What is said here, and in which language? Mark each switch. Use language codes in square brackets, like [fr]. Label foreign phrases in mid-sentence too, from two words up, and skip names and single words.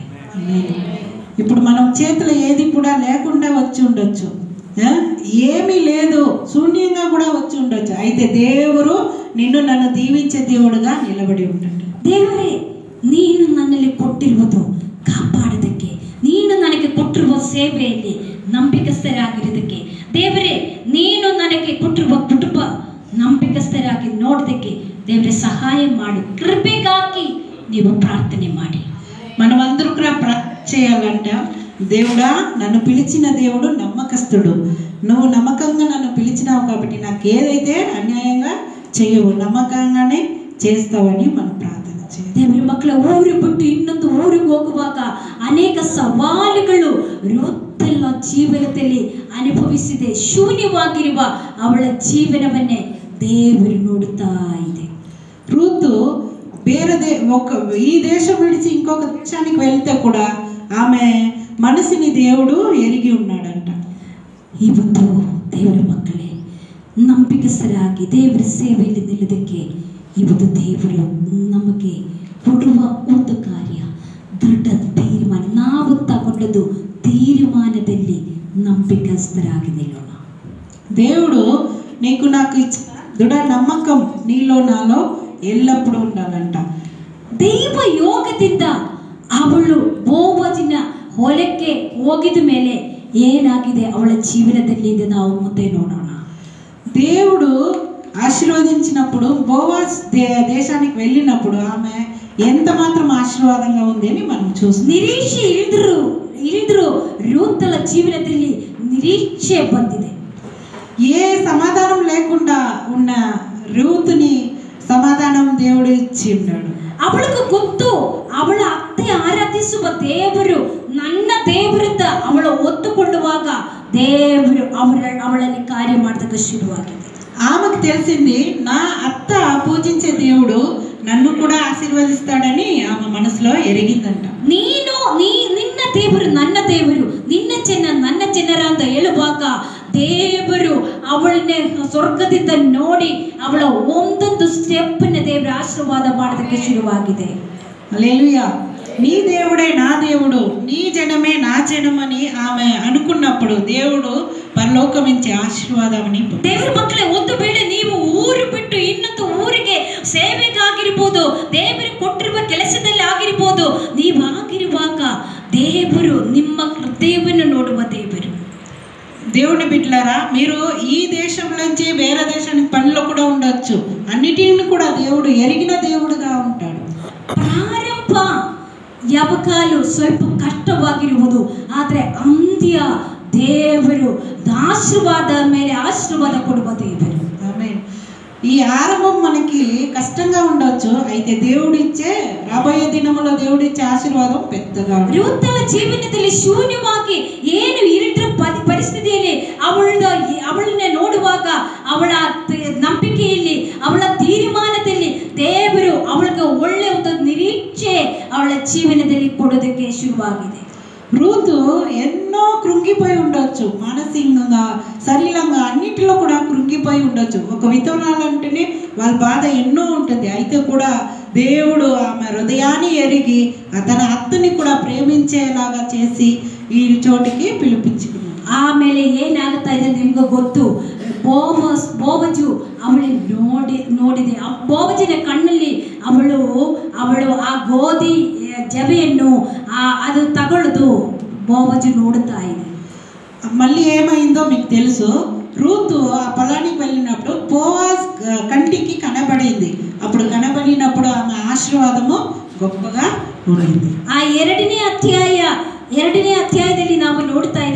[te] ఇప్పుడు మనం చేతిలో ఏది కూడా లేకుండా వచ్చి ఉండొచ్చు, ఏమీ లేదు, శూన్యంగా కూడా వచ్చి ఉండొచ్చు. అయితే దేవుడు నన్ను దీవించే దేవుడుగా నిలబడి ఉంటాడు. [kn] ದೇವರೇ, ನೀನು ನನ್ನಲ್ಲಿ ಕೊಟ್ಟಿರುವುದು ಕಾಪಾಡೋದಕ್ಕೆ, ನೀನು ನನಗೆ ಕೊಟ್ಟಿರುವ ಸೇವೆಯಲ್ಲಿ ನಂಬಿಕಸ್ಥರಾಗಿರೋದಕ್ಕೆ, ದೇವರೇ ನೀನು ನನಗೆ ಕೊಟ್ಟಿರುವ ಕುಟುಂಬ ನಂಬಿಕಸ್ಥರಾಗಿ ನೋಡೋದಕ್ಕೆ ದೇವರೇ ಸಹಾಯ ಮಾಡು. ಕೃಪೆಗಾಗಿ ನೀವು ಪ್ರಾರ್ಥನೆ ಮಾಡಿ. [te] మనమందరూ కూడా ప్రార్థన చేయాలంట. దేవుడా, నన్ను పిలిచిన దేవుడు నమ్మకస్తుడు, నువ్వు నమ్మకంగా నన్ను పిలిచినావు కాబట్టి నాకు ఏదైతే అన్యాయంగా చేయవు, నమ్మకంగానే చేస్తావని మనం ప్రార్థన చేయాలి. [kn] ದೇವರ ಮಕ್ಕಳ ಊರು ಬಿಟ್ಟು ಇನ್ನೊಂದು ಊರಿಗೆ ಹೋಗುವಾಗ ಅನೇಕ ಸವಾಲುಗಳು ರೂತಳ ಜೀವನದಲ್ಲಿ ಅನುಭವಿಸಿದೆ. ಶೂನ್ಯವಾಗಿರುವ ಅವಳ ಜೀವನವನ್ನೇ ದೇವರು ನೋಡುತ್ತಾ ಇದೆ. [te] రూతు ఈ దేశం విడిచి ఇంకొక దేశానికి వెళ్తే కూడా ఆమె మనసుని దేవుడు ఎరిగి ఉన్నాడంట. [kn] ಇವತ್ತು ದೇವರ ಮಕ್ಕಳೇ, ನಂಬಿಕಸ್ಥರಾಗಿ ದೇವರ ಸೇವೆಯಲ್ಲಿ ನಿಲ್ಲೋದಕ್ಕೆ ಇವತ್ತು ದೇವರು ನಮಗೆ ಕೊಡುವ ಒಂದು ಕಾರ್ಯ ದೃಢ ತೀರ್ಮಾನ. ನಾವು ತಗೊಂಡದ್ದು తీర్మానದಲ್ಲಿ ನಂಬಿಕಸ್ಥರಾಗಿ నిలవన. [te] దేవుడు నీకు నాకు ఇచ్చిన దృఢ నమ్మకం నీలో నాలో ఎల్లప్పుడూ ఉండాలంట. [kn] ದೈವ ಯೋಗದಿಂದ ಅವಳು ಬೋವಜಿನ ಹೊಲಕ್ಕೆ ಹೋಗಿದ ಮೇಲೆ ಏನಾಗಿದೆ ಅವಳ ಜೀವನದಲ್ಲಿ ಇದೆ ನಾವು ಮುಂದೆ ನೋಡೋಣ. [te] దేవుడు ఆశీర్వదించినప్పుడు బోవాజ్ దేశానికి వెళ్ళినప్పుడు ఆమె ఎంత మాత్రం ఆశీర్వాదంగా ఉంది అని మనం చూస్తాం. [kn] నిరీక్షೆ ಇಳಿದ್ರು ರೂತಳ ಜೀವನದಲ್ಲಿ ನಿರೀಕ್ಷೆ ಬಂದಿದೆ. [te] ఏ సమాధానం లేకుండా ఉన్న రూతుని సమాధానం దేవుడు ఇచ్చి ఉన్నాడు. [kn] ಅವಳಿಗೆ ಗೊತ್ತು ಅವಳ ಅತ್ತೆ ಆರಾಧಿಸುವ ದೇವರು ನನ್ನ ದೇವರಿಂದ ಅವಳು ಒತ್ತುಕೊಳ್ಳುವಾಗ ದೇವರು ಅವಳಲ್ಲಿ ಕಾರ್ಯ ಮಾಡೋದಕ್ಕೆ ಶುರುವಾಗಿದೆ. [te] ఆమెకు తెలిసింది నా అత్త పూజించే దేవుడు నన్ను కూడా ఆశీర్వదిస్తాడని ఆమె మనసులో ఎరిగిందంట. [kn] ನಿನ್ನ ದೇವರು ನನ್ನ ದೇವರು, ನಿನ್ನ ಜನ ನನ್ನ ಜನರ ಅಂತ ಹೇಳುವಾಗ ದೇವರು ಅವಳನ್ನೇ ಸ್ವರ್ಗದಿಂದ ನೋಡಿ ಅವಳ ಒಂದೊಂದು ಸ್ಟೆಪ್ನ ದೇವರ ಆಶೀರ್ವಾದ ಮಾಡೋದಕ್ಕೆ ಶುರುವಾಗಿದೆ. [te] హల్లెలూయా. నీ దేవుడే నా దేవుడు, నీ జనమే నా జనమని ఆమె అనుకున్నప్పుడు దేవుడు పరలోకం నుంచి ఆశీర్వాదమని. [kn] ದೇವರ ಮಕ್ಕಳೇ, ಒಂದು ವೇಳೆ ನೀವು ಊರು ಬಿಟ್ಟು ಇನ್ನೊಂದು ಊರಿಗೆ ಸೇವೆಗಾಗಿರ್ಬೋದು, ದೇವರು ಕೊಟ್ಟಿರುವ ಕೆಲಸದಲ್ಲಿ ಆಗಿರ್ಬೋದು, ನೀವಾಗಿರುವಾಗ ದೇವರು ನಿಮ್ಮ ಹೃದಯವನ್ನು ನೋಡುವ ದೇವರು. [te] దేవుని బిడ్డలారా, మీరు ఈ దేశం నుంచి వేరే దేశానికి పనిలో కూడా ఉండొచ్చు. అన్నిటిని కూడా దేవుడు ఎరిగిన దేవుడుగా ఉంటాడు. [kn] ಪ್ರಾರಂಭ ಯಾವಕಾಲು ಸ್ವಲ್ಪ ಕಷ್ಟವಾಗಿರುವುದು, ಆದರೆ ಅಂತ್ಯ ದೇವರು ಆಶೀರ್ವಾದ ಮೇಲೆ ಆಶೀರ್ವಾದ ಕೊಡುವ ದೇವರು. [te] ఆమేన్. ఈ ఆరంభం మనకి కష్టంగా ఉండొచ్చు, అయితే దేవుడు ఇచ్చే రాబోయే దినములో దేవుడు ఇచ్చే ఆశీర్వాదం పెద్దగా ఉంటుంది. [kn] ರೂತಳ ಜೀವನದಲ್ಲಿ ಶೂನ್ಯವಾಗಿ ಏನು ಇರಿದ್ರ ಪರಿಸ್ಥಿತಿಯಲ್ಲಿ ಅವಳನ್ನ ನೋಡುವಾಗ ಅವಳ ನಂಬಿಕೆಯಲ್ಲಿ ಅವಳ ತೀರ್ಮಾನದಲ್ಲಿ ದೇವರು ಅವಳಿಗೆ ಒಳ್ಳೆ ಒಂದು ನಿರೀಕ್ಷೆ ಅವಳ ಜೀವನದಲ್ಲಿ ಕೊಡೋದಕ್ಕೆ ಶುರುವಾಗಿದೆ. [te] రూతు ఎన్నో కృంగిపోయి ఉండొచ్చు, మానసికంగా శరీరంగా అన్నిటిలో కూడా కృంగిపోయి ఉండొచ్చు. ఒక విధవరాలంటేనే వాళ్ళ బాధ ఎన్నో ఉంటుంది. అయితే కూడా దేవుడు ఆమె హృదయాన్ని ఎరిగి తన అత్తని కూడా ప్రేమించేలాగా చేసి ఈ చోటికి పిలిపించుకున్నాడు. [kn] ಆಮೇಲೆ ಏನಾಗುತ್ತಾ ಇದೆ ನಿಮ್ಗೆ ಗೊತ್ತು. ಬೋವಜು ಅವಳು ನೋಡಿದೆ. ಆ ಬೋವಜಿನ ಕಣ್ಣಲ್ಲಿ ಅವಳು ಆ ಗೋಧಿ ಜವೆಯನ್ನು ಅದು ತಗೊಳ್ಳೋದು ಬೋವಜು ನೋಡುತ್ತಾ ಇದೆ. [te] మళ్ళీ ఏమైందో మీకు తెలుసు. రూతు ఆ పొలానికి వెళ్ళినప్పుడు బోవాజ్ కంటికి కనబడింది. అప్పుడు కనబడినప్పుడు ఆమె ఆశీర్వాదము గొప్పగా ఉండింది. [kn] ಆ ಎರಡನೇ ಅಧ್ಯಾಯದಲ್ಲಿ ನಾವು ನೋಡ್ತಾ ಇದೆ.